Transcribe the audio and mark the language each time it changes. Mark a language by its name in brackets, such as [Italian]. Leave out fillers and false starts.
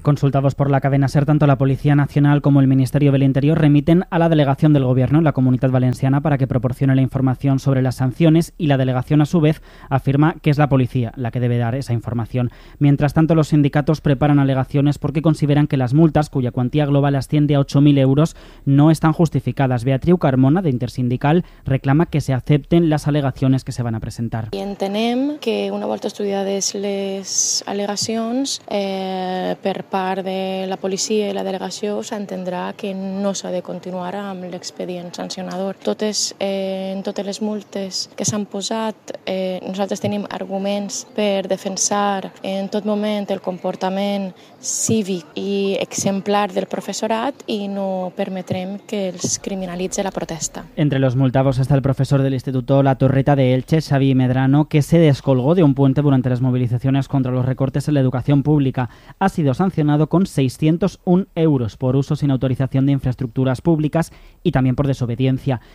[Spanish] Consultados por la cadena SER, tanto la Policía Nacional como el Ministerio del Interior remiten a la delegación del gobierno en la Comunidad Valenciana para que proporcione la información sobre las sanciones, y la delegación a su vez afirma que es la policía la que debe dar esa información. Mientras tanto, los sindicatos preparan alegaciones porque consideran que las multas, cuya cuantía global asciende a 8.000 euros, no están justificadas. Beatriu Carmona, de Intersindical, reclama que se acepten las alegaciones que se van a presentar. [Catalan] I entenem que una volta estudiades les alegacions per part de la policia i la delegació s'entendrà que no s'ha de continuar amb l'expedient sancionador. En totes les multes que s'han posat, nosaltres tenim arguments per defensar en tot moment el comportament cívic i exemplar del professorat i no permetrem que els criminalitzi la protesta. [Spanish] Entre los multados está el profesor de l'Institut La Torreta de Elche, Xavi Medrano, que se descolgó de un puente durante las movilizaciones contra los recortes en la educación pública. Ha sido sancionado con 601 euros por uso sin autorización de infraestructuras públicas y también por desobediencia.